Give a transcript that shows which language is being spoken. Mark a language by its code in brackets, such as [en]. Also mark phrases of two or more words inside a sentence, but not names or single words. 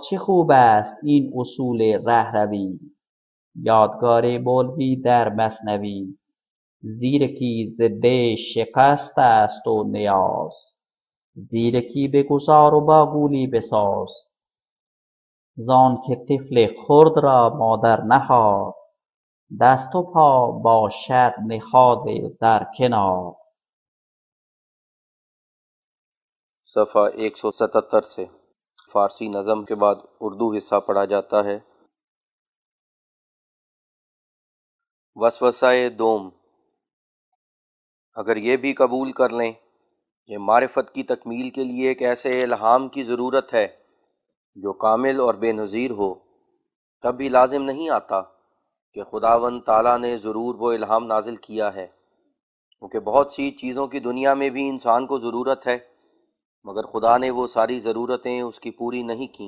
[fa] چه خوب است این اصول رهروی یادگار مولوی در مثنوی زیرکی ضد شکست است و نیاز زیرکی بگذار و با گولی بساز زان که طفل خرد را مادر نهاد دست و پا باشد نهاده در کنار [ur] صفحہ 177 سے فارسی نظم کے بعد اردو حصہ پڑھا جاتا ہے۔ وسوسہ دوم، اگر یہ بھی قبول کر لیں کہ معرفت کی تکمیل کے لیے ایک ایسے الہام کی ضرورت ہے جو کامل اور بے نظیر ہو، تب بھی لازم نہیں آتا کہ خداوند تعالیٰ نے ضرور وہ الہام نازل کیا ہے، کیونکہ بہت سی چیزوں کی دنیا میں بھی انسان کو ضرورت ہے، مگر خدا نے وہ ساری ضرورتیں اس کی پوری نہیں کیں۔